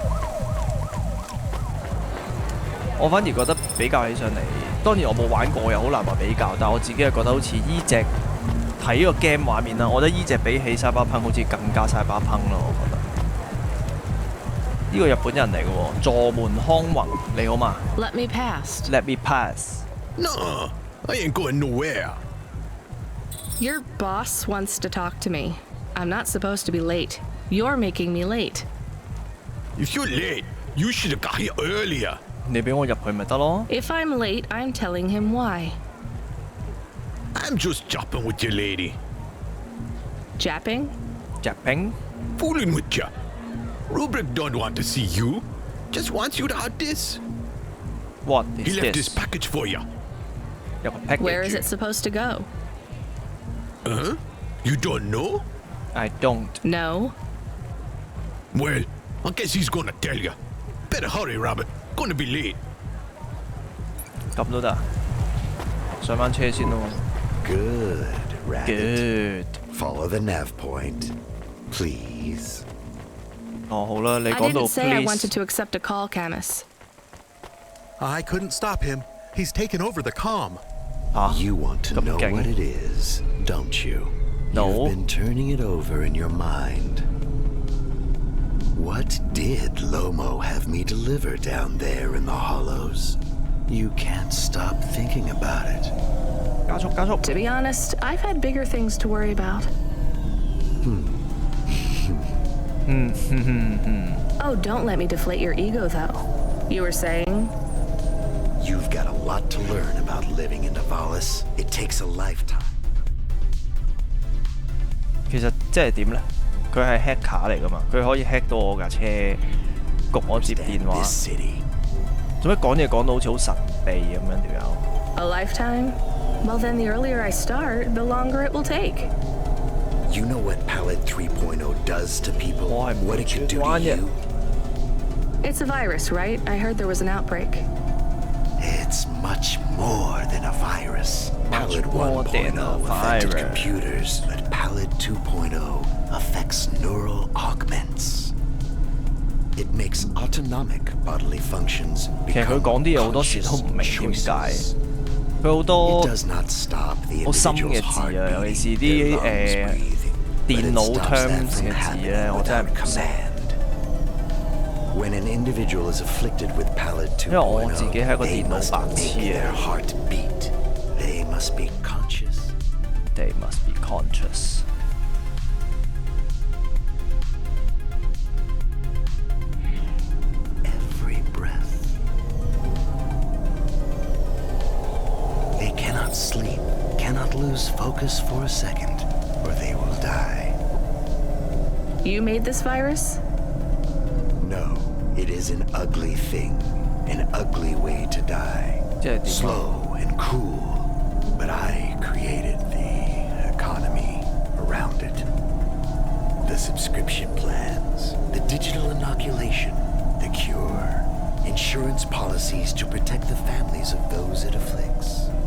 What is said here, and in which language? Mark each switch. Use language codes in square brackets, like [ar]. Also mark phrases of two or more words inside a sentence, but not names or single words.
[yue] 我反而覺得比較起上嚟，當然我冇玩過又好難話比較，但係我自己係覺得好似依隻。睇呢個 game 畫面啦，我覺得依隻比起 Cyberpunk 好似更加 Cyberpunk 咯，我覺得。呢個日本人嚟嘅喎，座門康宏，你好嘛 [en] ？Let me pass. Let me pass. No, I ain't going nowhere. Your boss wants to talk to me. I'm not supposed to be late. You're making me late. If you're late, you should have got here earlier. [yue] 你俾我入去咪得咯 [en] If I'm late, I'm telling him why. I'm just japping with you, lady. Japping? Japping? Fooling with you. Rubric don't want to see you. Just wants you to have this. What is he left this? this package for you. [yue] 有個 package. [en] Where is it supposed to go? Huh? You don't know? I don't. No. Well, I guess he's gonna tell you. Better hurry, Rabbit. Gonna be late. [yue] 咁都得，上返車先咯。 [en] Good, Rabbit. Good. Follow the nav point, please. [yue] 哦，好啦，你 [en] I [yue] 講到 [en] didn't say I please。 wanted to accept a call, Camus. I couldn't stop him. He's taken over the comm. You want to know what it is, don't you? No. You've been turning it over in your mind. What did Lomo have me deliver down there in the hollows? You can't stop thinking about it. [yue] 加速加速。 [en] To be honest, I've had bigger things to worry about. Oh, don't let me deflate your ego, though. You were saying? You've got a lot to learn about living in Nivalis. It takes a lifetime. [yue] 其實即係點呢？佢係 hacker 嚟噶嘛？佢可以 hack 到我架車，焗我接電話。做乜講嘢講到好似好神秘咁樣條友？ [en] A lifetime? Well, then the earlier I start, the longer it will take. You know what Palette 3.0 does to people? What it can do to you? It's a virus, right? I heard there was an outbreak. It's much more than a virus. Palette 1.0 affected computers, but Palette 2.0 affects neural augments. It makes autonomic bodily functions become conscious choices. [yue] 佢好多 [en] It does not stop the [yue] 好深嘅 [en] individual's [yue] 字 [en] heart [yue] 啊，尤其是 [en] beating, [yue] 啲 [en] their lungs breathing, but [yue] 電 [en] it [yue] 腦 [en] stops that [yue] terms [en] from [yue] 嘅字 [en] happening [yue] 咧，我真係 [en] without [yue] 唔識。 [en] command. When an individual is afflicted with pallid [yue] 因為我 [en] 2.0, [yue] 自己係一個 [en] they [yue] 電腦 [en] must [yue] 白 [en] make [yue] 痴 [en] their [yue] 啊。 [en] heart beat. They must be conscious. They must be conscious。 Every breath. They cannot sleep, cannot lose focus for a second, or they will die. You made this virus? No, it is an ugly thing, an ugly way to die. [yue] 即係點啊？ [en] Slow and cruel, but I created the economy around it. The subscription plans, the digital inoculation, the cure, insurance policies to protect the families of those it afflicts.